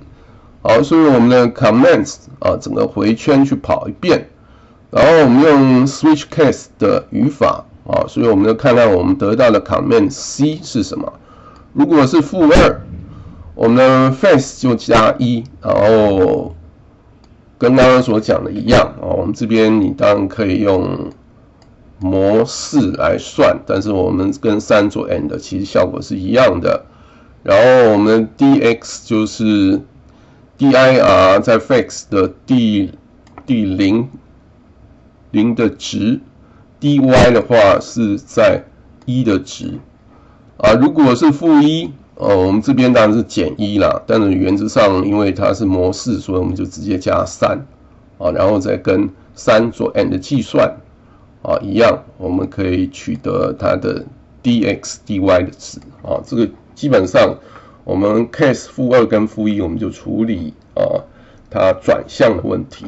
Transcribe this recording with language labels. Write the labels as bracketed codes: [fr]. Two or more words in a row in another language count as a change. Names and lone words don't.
[zh] 好，所以我們的 comments 整個回圈去跑一遍，然後我們用 [en] switch case [zh] 的語法所以我們就看看我們得到的 comment C 是什麼。如果是-2，我們的 face 就加1，然後跟剛剛所講的一樣我們這邊你當然可以用模式來算，但是我們跟3做 and 其實效果是一樣的。然後我們 dx 就是dir 在 face 的第0的值 ，dy 的話是在1的值如果是-1，我們這邊當然是減1啦，但是原則上因為它是模式，所以我們就直接加3，然後再跟3做 AND 計算，一樣，我們可以取得它的 dx dy 的值，這個基本上我們 case -2跟-1我們就處理它轉向的問題。